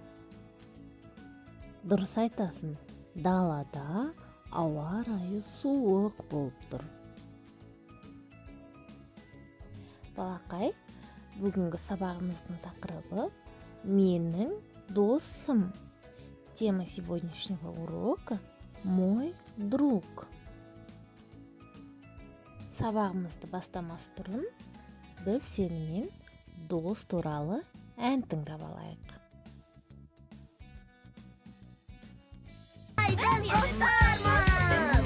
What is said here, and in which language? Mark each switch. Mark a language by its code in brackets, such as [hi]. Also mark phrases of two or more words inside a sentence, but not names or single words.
[kk] Дұрыс айтасың, далада ауа райы суық болып тұр. Балақай, бүгінгі сабағымыздың тақырыбы «Менің досым». [ru] Тема сегодняшнего урока «Мой друг». [kk] Сабағымызды бастамас бұрын біз сенімен дос туралы ән тыңдап алайық. Biz dostlarmız.